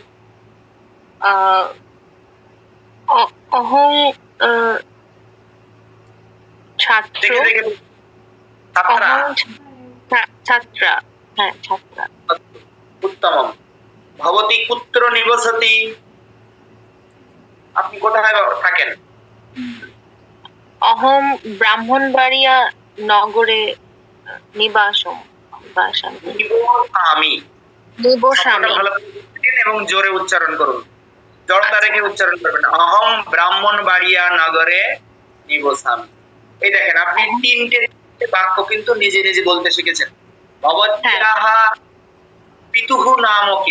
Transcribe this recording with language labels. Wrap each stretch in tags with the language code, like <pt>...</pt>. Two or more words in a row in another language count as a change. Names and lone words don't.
<sa>अहं छात्र। छात्रा। उत्तमं। भवती कुत्र निवसति?</sa> <bn>আপনি কোথায় থাকেন?</bn> <sa>अहं ब्राह्मणबाड़िया नगरे निवासामि।</sa> <bn>এবং জোরে উচ্চারণ করুন, জড়তা রেখে উচ্চারণ করবেন।</bn> <sa>অহম ব্রাহ্মণবাড়িয়া নগরে নিবসামি।</sa> <bn>এই দেখেন আপনি 3টে বাক্য কিন্তু নিজে নিজে বলতে শিখেছেন।</bn> <sa>ভবত্যাহ পিতুহু নাম কিম?</sa>